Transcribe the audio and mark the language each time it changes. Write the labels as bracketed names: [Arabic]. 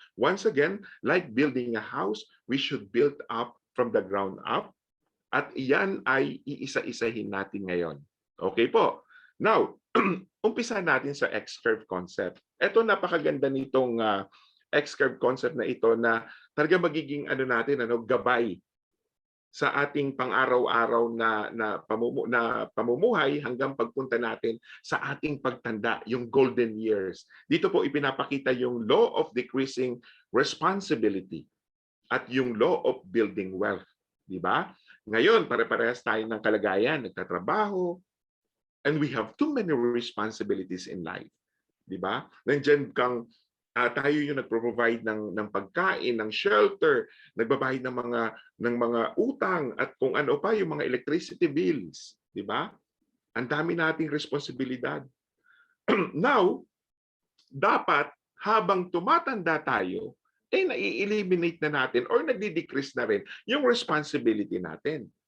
[English] Once again, like building a house, we should build up from the ground up. [Filipino] At iyan ay iisa-isahin natin ngayon. Okay po. Now, umpisa natin sa X-curve concept. Ito napakaganda nitong X-curve concept na ito na talaga magiging gabay sa ating pang-araw-araw na pamumuhay hanggang pagpunta natin sa ating pagtanda, yung golden years. Dito po ipinapakita yung law of decreasing responsibility at yung law of building wealth. Di ba? Ngayon, pare-parehas tayo ng kalagayan, nagtatrabaho, [English] and we have too many responsibilities in life. [Filipino] Di ba? Nandiyan kang tayo yung nagpro-provide ng pagkain, ng shelter, nagbabayad ng mga utang at kung ano pa yung mga electricity bills, di ba? Ang dami nating responsibilidad. Now, dapat habang tumatanda tayo, nai-eliminate na natin or nagdi-decrease na rin yung responsibility natin.